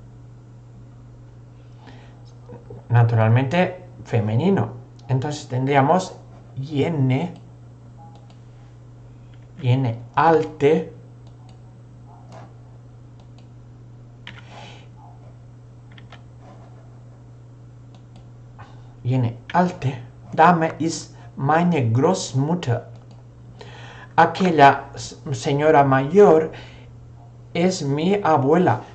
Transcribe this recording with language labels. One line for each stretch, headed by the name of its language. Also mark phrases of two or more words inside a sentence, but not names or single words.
Spanish: Naturalmente, femenino. Entonces tendríamos
German: jene alte, Dame ist meine Großmutter.
Spanish: Aquella señora mayor es mi abuela.